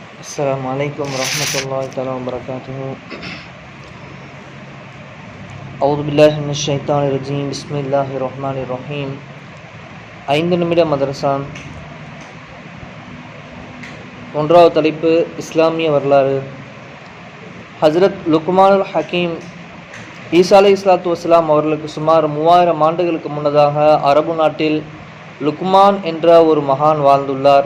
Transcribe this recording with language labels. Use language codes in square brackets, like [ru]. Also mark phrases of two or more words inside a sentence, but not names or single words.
[ar] السلام عليكم ورحمة الله تعالى وبركاته. أعوذ بالله من الشيطان الرجيم. بسم الله الرحمن الرحيم. [ta] 5 நிமிட மதரசா. ஒன்றாவது தலைப்பு இஸ்லாமிய வரலாறு. ஹஜ்ரத் லுக்மானுல் ஹக்கீம் ஈசா [ar] عليه الصلاة والسلام [ta] அவர்களுக்கு சுமார் 3000 ஆண்டுகளுக்கு முன்னதாக அரபு நாட்டில் லுக்மான் என்ற ஒரு மகான் வாழ்ந்துள்ளார்.